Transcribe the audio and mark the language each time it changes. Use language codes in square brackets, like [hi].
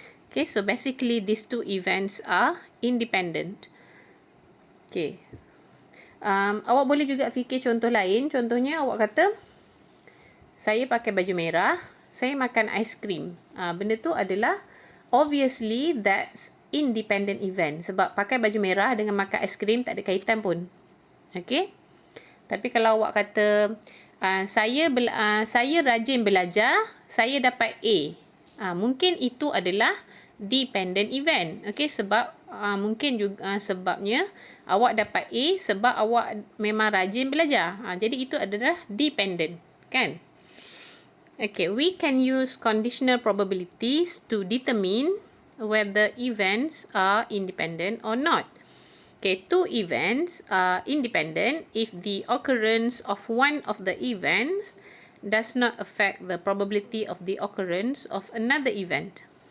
[en] Okay, so basically these two events are independent. [ms] Okay, awak boleh juga fikir contoh lain. Contohnya awak kata, saya pakai baju merah, saya makan aiskrim. Benda tu adalah [en] obviously that's independent event. [ms] Sebab pakai baju merah dengan makan aiskrim tak ada kaitan pun. Okay, tapi kalau awak kata, saya rajin belajar, saya dapat A. Mungkin itu adalah [en] dependent event. [ms] Okay, sebab mungkin juga sebabnya awak dapat A sebab awak memang rajin belajar. Jadi itu adalah dependent, kan? [en] Okay, we can use conditional probabilities to determine whether events are independent or not. Okay, two events are independent if the occurrence of one of the events does not affect the probability of the occurrence of another event.